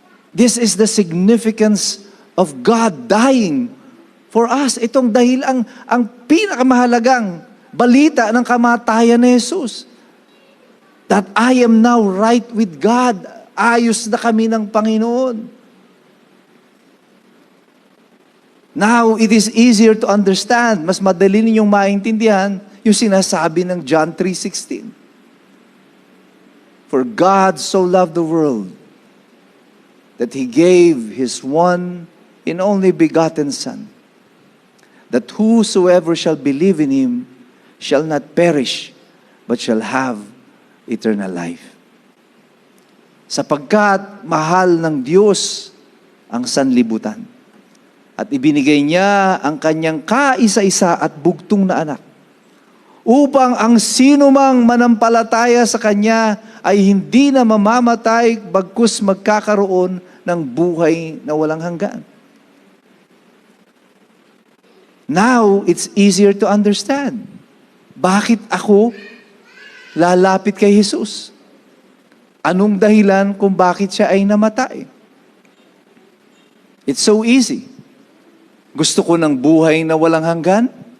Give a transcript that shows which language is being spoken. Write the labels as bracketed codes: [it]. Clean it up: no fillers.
[en] This is the significance of God dying for us. [tl] Itong dahil ang pinakamahalagang balita ng kamatayan ni Jesus. [en] That I am now right with God. [tl] Ayos na kami ng Panginoon. [en] Now, it is easier to understand. [tl] Mas madali ninyong maintindihan yung sinasabi ng John 3:16. [en] For God so loved the world that He gave His one and only begotten Son, that whosoever shall believe in Him shall not perish, but shall have eternal life. [tl] Sapagkat mahal ng Diyos ang sanlibutan, at ibinigay niya ang kanyang kaisa-isa at bugtong na anak, upang ang sinumang manampalataya sa kanya ay hindi na mamamatay, bagkus magkakaroon ng buhay na walang hanggan. [en] Now, it's easier to understand. [tl] Bakit ako lalapit kay Jesus? Anong dahilan kung bakit siya ay namatay? [en] It's so easy. [tl] Gusto ko ng buhay na walang hanggan?